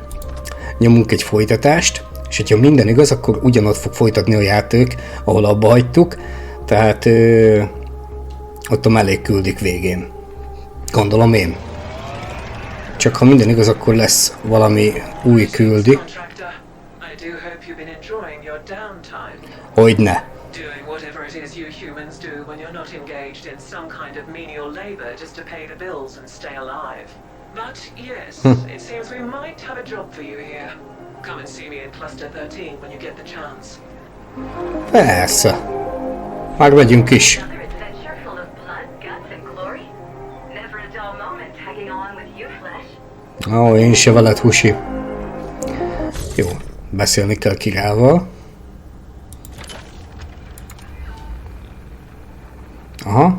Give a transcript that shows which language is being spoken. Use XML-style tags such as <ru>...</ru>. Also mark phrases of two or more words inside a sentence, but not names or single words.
<hu>Nyomunk egy folytatást, és hogyha minden igaz, akkor ugyanott fog folytatni a játék, ahol abba hagytuk. Tehát ott a mellék küldik végén. Gondolom én. Csak ha minden igaz, akkor lesz valami új küldi. Hogyne.</hu> <en>Doing whatever it is you humans do when you're not engaged in some kind of menial labor just to pay the bills and stay alive. But yes, it seems we might have a job for you here. Come and see me in Cluster 13 when you get the chance.</en> <hu>Persze. Már megyünk is. Ó, én se veled, Husi. Jó, beszélni kell Kirával. Aha.</hu>